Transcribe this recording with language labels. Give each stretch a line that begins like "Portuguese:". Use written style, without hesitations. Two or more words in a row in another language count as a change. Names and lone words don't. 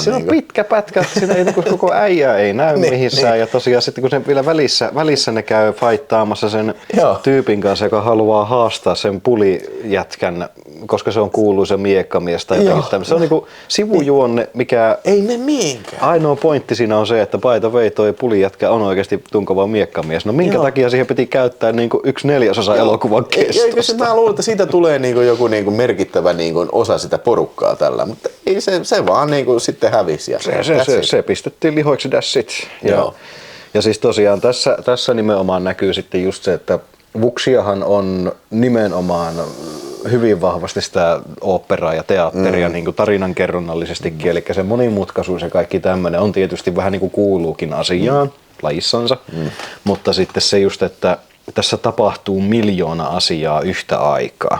Finnish: Se on pitkä pätkä, siinä ei, koko äijä ei näy missään. Ja tosiaan sitten kun se vielä välissä ne käy faittaamassa sen tyypin kanssa, joka haluaa haastaa sen pulijätkän, koska se on kuuluisa miekkamies tai jotain. Se on niinku sivujuonne, mikä ei ne mihinkään. Ainoa pointti siinä on se, että
English: by the way
Finnish: toi pulijätkä on oikeasti tunkova miekkamies. No minkä takia siihen piti käyttää niinku 1/4 elokuvan kestosta? Mä luulen, että siitä tulee niinku joku niinku merkittävä niinku osa sitä porukkaa tällä, mutta ei se vaan niinku sitten hävisi. Se pistettiin lihoiksi,
English: that's it.
Finnish: Ja siis tosiaan tässä nimenomaan näkyy sitten just se, että Vuxiahan on nimenomaan hyvin vahvasti sitä oopperaa ja teatteria niin kuin tarinankerronnallisestikin, eli se monimutkaisuus ja kaikki tämmöinen on tietysti vähän niin kuin kuuluukin asiaan, lajissansa, mutta sitten se just, että tässä tapahtuu 1,000,000 asiaa yhtä aikaa.